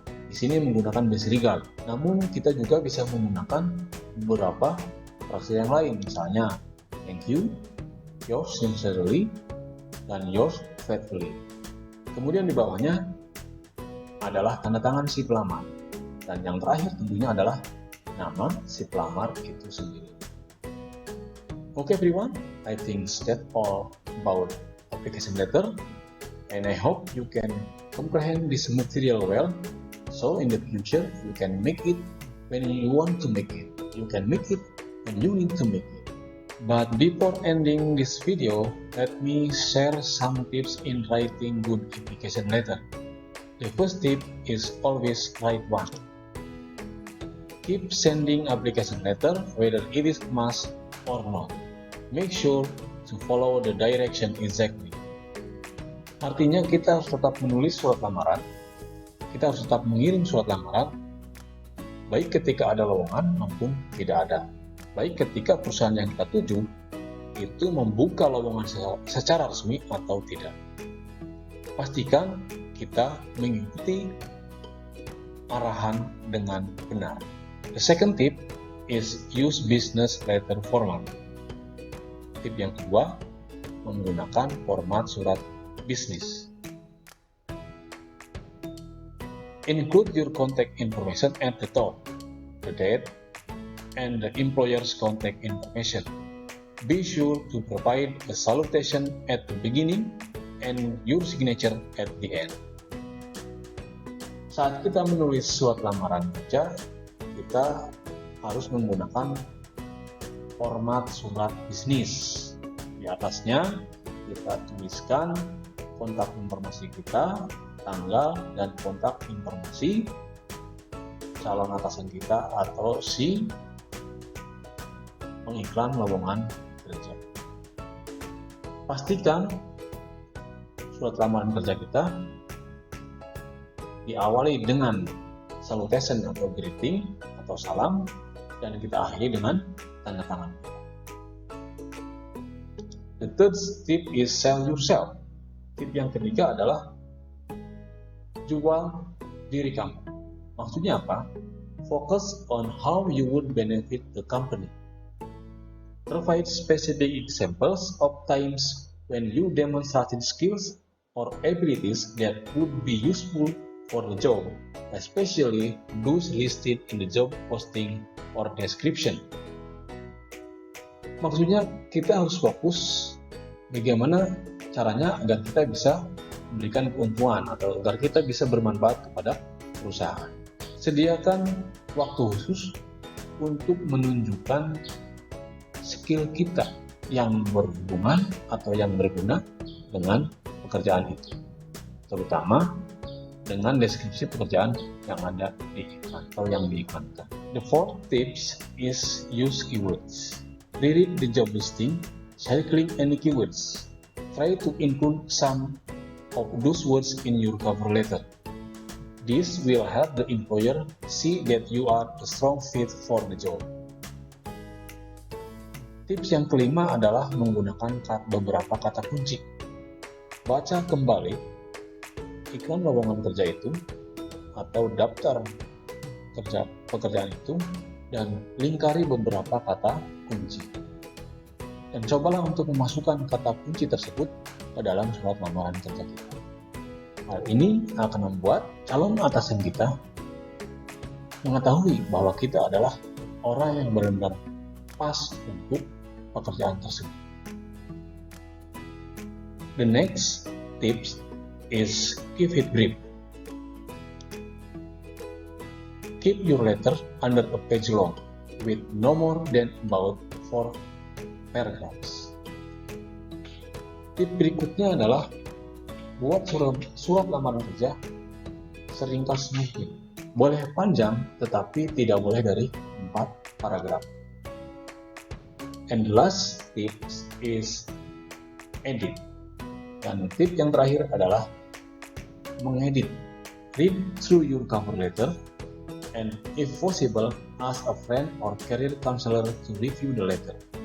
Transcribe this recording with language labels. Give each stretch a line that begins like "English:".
Indonesian: Di sini menggunakan
English: best regard,
Indonesian: namun kita juga bisa menggunakan beberapa frase yang lain, misalnya thank you,
English: yours sincerely,
Indonesian: dan
English: yours faithfully.
Indonesian: Kemudian di bawahnya adalah tanda tangan si pelamar, dan yang terakhir tentunya adalah nama si pelamar itu sendiri.
English: Okay everyone, I think that's all about application letter, and I hope you can comprehend this material well, so in the future you can make it when you want to make it, you can make it when you need to make it. But before ending this video, let me share some tips in writing good application letter. The first tip is always write one. Keep sending application letter whether it is must or not. Make sure to follow the direction exactly.
Indonesian: Artinya kita harus tetap menulis surat lamaran, kita harus tetap mengirim surat lamaran, baik ketika ada lowongan maupun tidak ada. Baik ketika perusahaan yang kita tuju itu membuka lowongan secara resmi atau tidak. Pastikan kita mengikuti arahan dengan benar.
English: The second tip is use business letter format.
Indonesian: Tip yang kedua, menggunakan format surat bisnis.
English: Include your contact information at the top, the date, and the employer's contact information. Be sure to provide a salutation at the beginning and your signature at the end.
Indonesian: Saat kita menulis surat lamaran kerja, kita harus menggunakan format surat bisnis. Di atasnya kita tuliskan kontak informasi kita, tanggal, dan kontak informasi calon atasan kita atau si pengiklan lowongan kerja. Pastikan surat lamaran kerja kita diawali dengan salutation atau greeting atau salam, dan kita akhiri dengan tanda tangan.
English: The third tip is sell yourself.
Indonesian: Tip yang ketiga adalah jual diri kamu. Maksudnya apa?
English: Focus on how you would benefit the company. Provide specific examples of times when you demonstrated skills or abilities that would be useful for the job, especially those listed in the job posting or description.
Indonesian: Maksudnya kita harus fokus bagaimana caranya agar kita bisa memberikan keuntungan atau agar kita bisa bermanfaat kepada perusahaan. Sediakan waktu khusus untuk menunjukkan skill kita yang berhubungan atau yang berguna dengan pekerjaan itu, terutama dengan deskripsi pekerjaan yang ada di iklan atau yang diiklankan.
English: The fourth tips is use keywords. Reread the job listing, circling any keywords. Try to include some of those words in your cover letter. This will help the employer see that you are a strong fit for the job.
Indonesian: Tips yang kelima adalah menggunakan beberapa kata kunci. Baca kembali iklan lowongan kerja itu atau daftar pekerjaan itu dan lingkari beberapa kata kunci. Dan cobalah untuk memasukkan kata kunci tersebut ke dalam surat lamaran kerja kita. Hal ini akan membuat calon atasan kita mengetahui bahwa kita adalah orang yang benar-benar pas untuk pekerjaan tersebut.
English: The next tips is keep it brief. Keep your letter under a page long with no more than about 4 paragraphs.
Indonesian: Tip berikutnya adalah buat surat lamaran kerja seringkas mungkin. Boleh panjang, tetapi tidak boleh dari 4 paragraf.
English: And the last tip is edit.
Indonesian: Dan tip yang terakhir adalah mengedit.
English: Read through your cover letter and if possible, ask a friend or career counselor to review the letter.